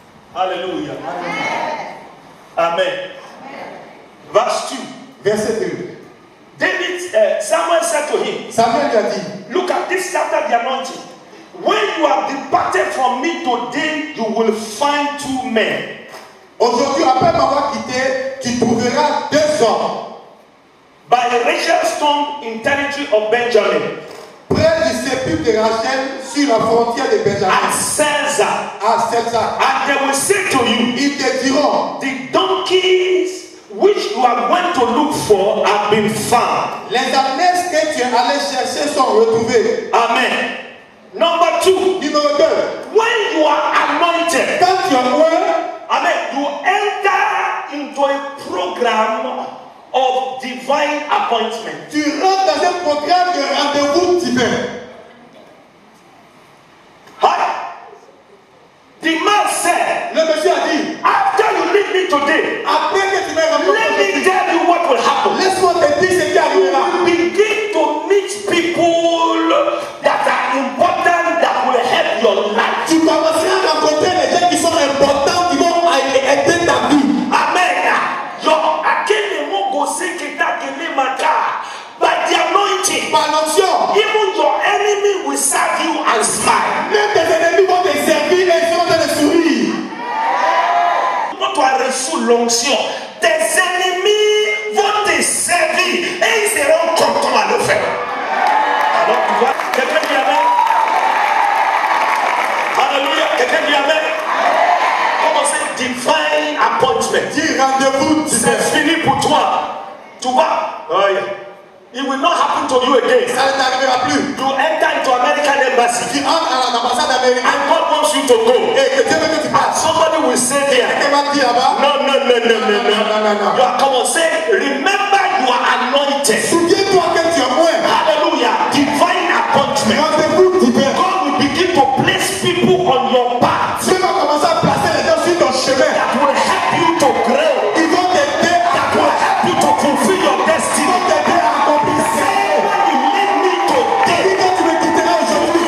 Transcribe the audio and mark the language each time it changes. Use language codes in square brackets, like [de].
[en] Hallelujah. Amen. Verse 2. [fr] Verset 2. [en] Samuel said to him, [fr] Samuel lui a dit, [en] look at this after the anointing. When you have departed from me today, you will find 2 men. [fr] aujourd'hui, après m'avoir quitté, tu trouveras 2 hommes [en] By Rachel's tomb in territory of Benjamin, [fr] près du sépulcre de Rachel sur la frontière de Benjamin, [en] at Selza, [fr] à Selza. [en] and they will say to you, [fr] Ils te diront, [en] the donkeys which you are going to look for have been found. [fr] les ânesses que tu es allé chercher sont retrouvées. [en] Amen. Number 2. [fr] Numéro 2. [en] When you are anointed, [fr] Quand tu as oint, [en] amen, you enter into a program of divine appointment. [fr] tu rentres dans un programme de rendez-vous divin. [en] Hi. The man said, [fr] Le monsieur a dit, [en] after you leave me today, [fr] après que tu m'aies rencontré, [en] let me tell you what will happen. [fr] laisse-moi te dire ce qui [en] You [fr] arrivera. [en] will begin to meet people that are important, that will help your life. [fr] Tu commenceras à rencontrer les gens qui sont importants, qui vont aider ta vie. Amen. Your akenemo go seketa kenemata. [en] By the anointing, [fr] Par l'onction, [en] even your enemy will serve you and smile. [fr] même tes ennemis vont te servir et ils seront en train de sourire. Quand tu as reçu l'onction, tes ennemis vont te servir et ils seront contents à le faire. Alors tu vois, quelqu'un dit amen. Alléluia, quelqu'un dit amen. Comment c'est [en] divine appointment? [fr] Dis rendez-vous divin. C'est fini pour toi. Tu vois? [en] It will not happen to you again. [fr] Ça ne t'arrivera plus. [en] You enter into American embassy [fr] Tu entres à l'ambassade américaine [en] and God wants you to go. [fr] et que Dieu veut que tu [en] And [fr] passes. [en] somebody will say there, [fr] Quelqu'un va te dire là-bas, [en] no. You are, come on, say, remember you are anointed. [fr] souviens-toi que tu as oint. [en] Hallelujah. Divine appointment. [fr] Rendez-vous divin. [en] God will begin to place people on your path [fr] Dieu va commencer à placer les gens sur ton chemin. [en] that will help you to grow, [fr] Ils vont t'aider à [en] that will help you to fulfill your [fr] Ils [en] destiny. [fr] vont t'aider à accomplir ça. [en] When you leave me today, [fr] Et quand tu me quitteras aujourd'hui,